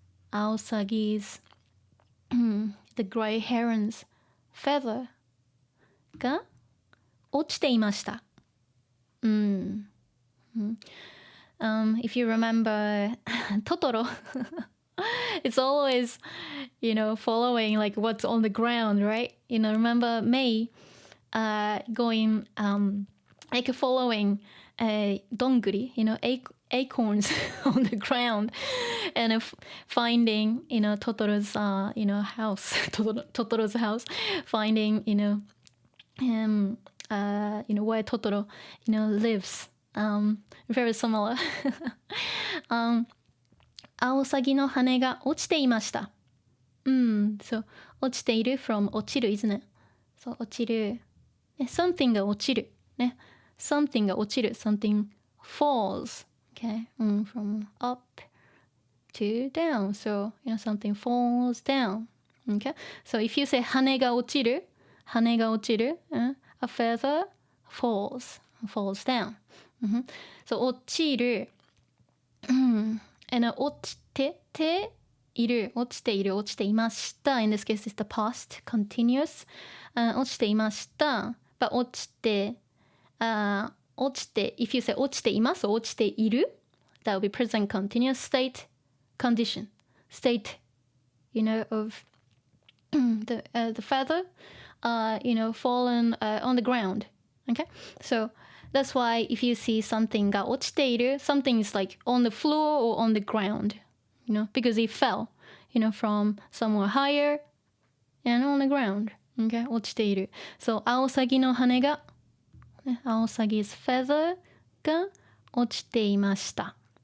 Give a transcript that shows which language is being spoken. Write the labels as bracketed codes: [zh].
[en] アオサギ is the gray heron's feather [ja] が落ちていました。 [en] If you remember Totoro, it's always, following like what's on the ground, right? Remember Mei going, like following donguri, acorns on the ground, and finding, Totoro's, house, Totoro's house, finding, where Totoro, lives. Very similar. [ja] アオサギの羽が落ちていました。 [en] So 落ちている from 落ちる isn't it? [ja] So 落ちる。 [en] something が落ちる。something が落ちる。 something falls. Okay? From up to down. So, something falls down. Okay? So if you say [ja] 羽が落ちる、羽が落ちる、 [en] a feather falls down. [ja] So 落ちる。 and 落ちている、落ちている、落ちていました。 [en] In this case, it's the past, continuous. [ja] 落ちていました。 [en] but 落ちて、if you say [ja] 落ちています、落ちている、 [en] that will be present continuous state, condition, state, of the feather, fallen on the ground. Okay? So, that's why if you see something が落ちている, something is like on the floor or on the ground, because it fell, from somewhere higher and on the ground. [ja] Okay, 落ちている. So, アオサギの羽が、アオサギ [en] is feather [ja] が落ちていました。